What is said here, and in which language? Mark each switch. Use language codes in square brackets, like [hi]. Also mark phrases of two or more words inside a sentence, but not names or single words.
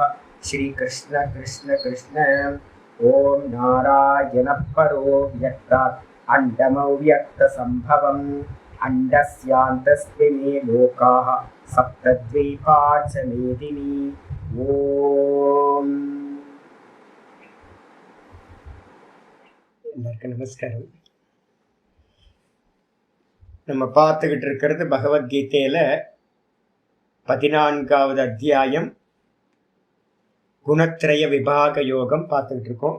[sa] श्री कृष्ण कृष्ण कृष्ण। ओम नारायण परो व्यक्तात् अण्डमव्यक्तसम्भवम् अण्डस्यान्तस्मिन् लोकाः सप्तद्वीपा च मेदिनी। [ta] ओम எல்லாருக்கும் நமஸ்காரம். நம்ம பார்த்துக்கிட்டு இருக்கிறது பகவத்கீதையில 14வது அத்தியாயம் குணத்ரய விபாக யோகம் பார்த்துக்கிட்டு இருக்கோம்.